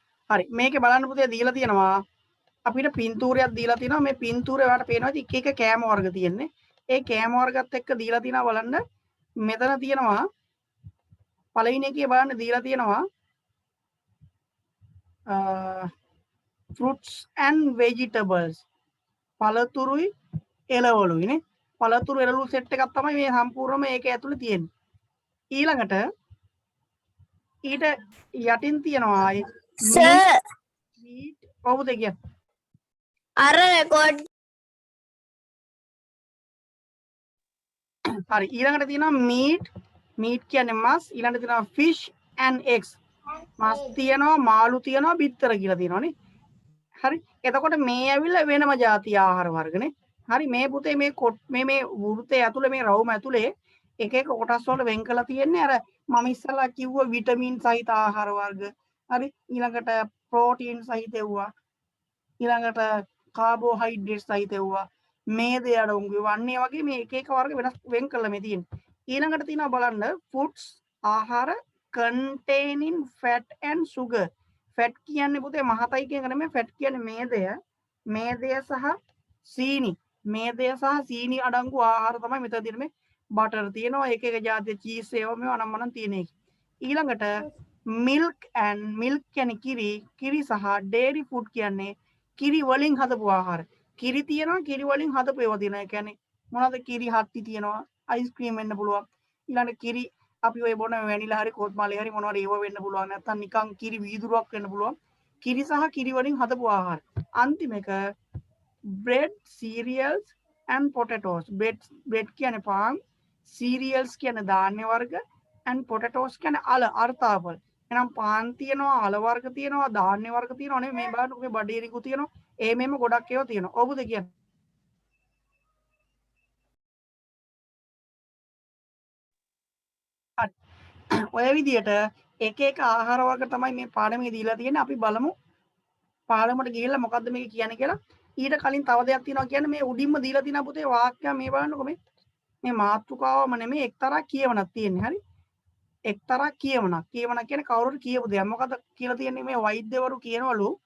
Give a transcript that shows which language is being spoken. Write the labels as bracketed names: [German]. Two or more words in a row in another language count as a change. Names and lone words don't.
[Sinhala] හරි මේකේ බලන්න පුතේ දීලා තියෙනවා අපිට පින්තූරයක් දීලා තියෙනවා මේ පින්තූරේ ඔයාලට පේනවා එක එක කෑම වර්ග තියෙන්නේ ඒ කෑම වර්ගත් එක්ක දීලා තියෙනවා බලන්න මෙතන තියෙනවා පළවෙනි එකේ බලන්න දීලා තියෙනවා [English] fruits and vegetables [Sinhala] පළතුරුයි එළවලුයි නේ පළතුරු එළවලු සෙට් එකක් තමයි මේ සම්පූර්ණම ඒක ඇතුලේ තියෙන්නේ ඊළඟට ඊට යටින් තියෙනවා Sir, මීට් කොහොමද කියන්නේ අර record හරි ඊළඟට තියෙනවා මීට් කියන්නේ මස් ඊළඟට තියෙනවා [English] fish and eggs [Sinhala] මස් තියෙනවා මාළු තියෙනවා බිත්තර කියලා තියෙනවානේ හරි එතකොට මේ ඇවිල්ලා වෙනම જાති ආහාර වර්ගනේ හරි මේ පුතේ මේ වෘතයේ ඇතුලේ මේ රවුම ඇතුලේ එක එක කොටස් වලට වෙන් කරලා තියෙන්නේ අර මම ඉස්සලා කිව්ව විටමින් සහිත ආහාර වර්ග හරි ඊළඟට ප්‍රෝටීන් සහිත ඒවා ඊළඟට කාබෝහයිඩ්‍රේට් සහිත ඒවා මේදේ අඩංගු වන්නේ වගේ මේ එක එක වර්ග වෙනස් වෙන් කරලා මේ තියෙන්නේ ඊළඟට තියෙනවා බලන්න foods ආහාර [English] containing fat and sugar [Sinhala] ෆැට් කියන්නේ පුතේ මහතයි කියන එක නෙමෙයි ෆැට් කියන්නේ මේදය සහ සීනි අඩංගු ආහාර තමයි මෙතන තියෙන්නේ මේ බටර් තියෙනවා එක එක જાතිය චීස් ඒවා මේවා අනම්මනම් තියෙන එක ඊළඟට මිල්ක් කියන්නේ කිරි සහ [English] dairy food [Sinhala] කියන්නේ කිරි වලින් හදපු ආහාර කිරි තියෙනවා කිරි වලින් හදපු ඒවා තියෙනවා ඒ කියන්නේ මොනවද කිරි හත්ති තියෙනවා අයිස්ක්‍රීම් වෙන්න පුළුවන් ඊළඟට කිරි අපි ඔය බොන වැනිලා හරි කොත්මාලේ හරි මොනවාරි ඒව වෙන්න පුළුවන් නැත්නම් නිකන් කිරි වීදුරුවක් වෙන්න පුළුවන් කිරි සහ කිරි වලින් හදපු ආහාර අන්තිම එක [English] bread cereals and potatoes [Sinhala] bread කියන්නේ පාන් cereals කියන්නේ ධාන්‍ය වර්ග [English] and potatoes [Sinhala] කියන්නේ අල අර්ථාපල් එහෙනම් පාන් තියෙනවා අල වර්ග තියෙනවා ධාන්‍ය වර්ග තියෙනවා නේ මේ බලන්න ඔබේ බඩේරිකු තියෙනවා ඒ මෙහෙම ගොඩක් ඒවා තියෙනවා ඔබද කියන්නේ ඔය විදියට එක එක ආහාර වර්ග තමයි මේ පාඩමේ දීලා තියෙන්නේ අපි බලමු පාඩමට ගිහිල්ලා මොකද්ද මේක කියන්නේ කියලා ඊට කලින් තව දෙයක් තියෙනවා කියන්නේ මේ උඩින්ම දීලා තියෙන පුතේ වාක්‍ය මේ බලන්නකො මේ මාතෘකාවම නෙමෙයි එක්තරා කියවනක් තියෙන්නේ හරි එක්තරා කියවනක් කියන්නේ කවුරුත් කියපු දෙයක් මොකද්ද කියලා තියෙන්නේ මේ වෛද්‍යවරු කියනවලු